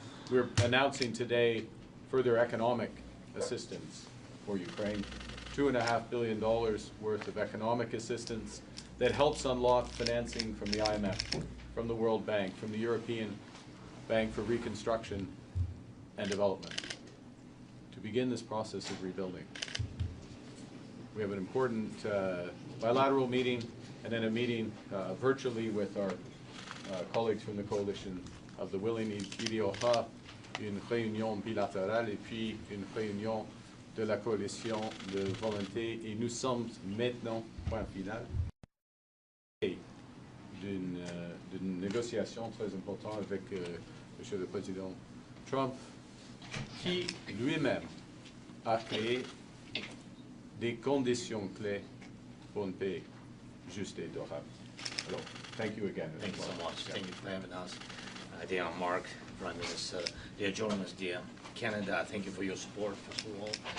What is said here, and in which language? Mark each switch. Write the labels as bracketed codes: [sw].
[en] We're announcing today further economic assistance for Ukraine, $2.5 billion worth of economic assistance that helps unlock financing from the IMF, from the World Bank, from the European Bank for Reconstruction and Development, to begin this process of rebuilding. We have an important bilateral meeting, and then a meeting virtually with our colleagues from the coalition of the willing. [fr] Il y aura une réunion bilatérale et puis une réunion de la coalition de volonté, et nous sommes maintenant, point final, d'une négociation très importante avec Monsieur le Président Trump, qui lui-même a créé des conditions clés Bon pays, juste et durable. [en] Alors, thank you again. Thank you so much. Thank you for having us. Dear Mark, Prime Minister, dear journalists, dear Canada, thank you for your support, first of all.